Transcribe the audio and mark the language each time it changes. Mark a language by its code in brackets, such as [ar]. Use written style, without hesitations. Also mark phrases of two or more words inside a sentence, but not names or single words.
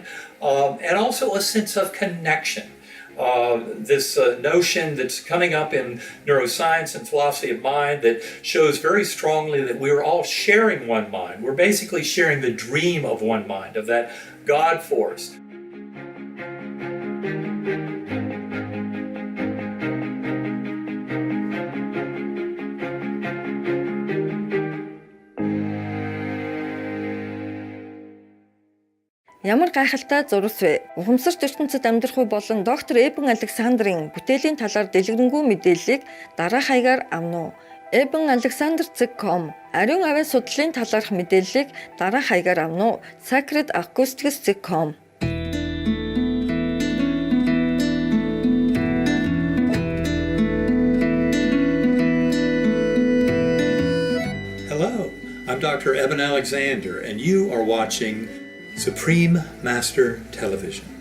[en] And also a sense of connection. This notion that's coming up in neuroscience and philosophy of mind that shows very strongly that we're all sharing one mind. We're basically sharing the dream of one mind, of that God force. [mn] Ямар гайхалтай зурвас вэ? Ухамсарт ертөнцид амьдрах үе болон доктор Александрын бүтээлийн талаар дэлгэрэнгүй мэдээллийг дараах хаягаар авна уу? Эбен Alexander.com ариун авиа судлалын талаарх мэдээллийг дараах хаягаар авна уу? sacredacoustics.com. [en] Hello, I'm Dr. Eben Alexander, and you are watching Supreme Master Television.